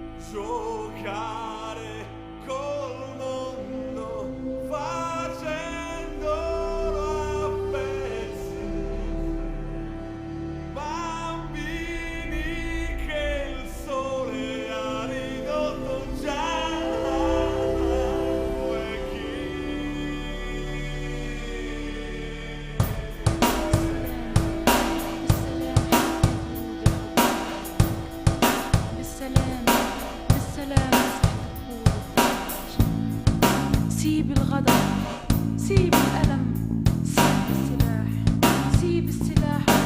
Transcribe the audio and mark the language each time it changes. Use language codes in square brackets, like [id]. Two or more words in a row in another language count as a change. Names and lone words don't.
[it] giocare col mondo facendolo a pezzi, bambini che il sole ha ridotto già [ar] بالسلام بالسلام سيب الغضب سيب الألم سيب السلاح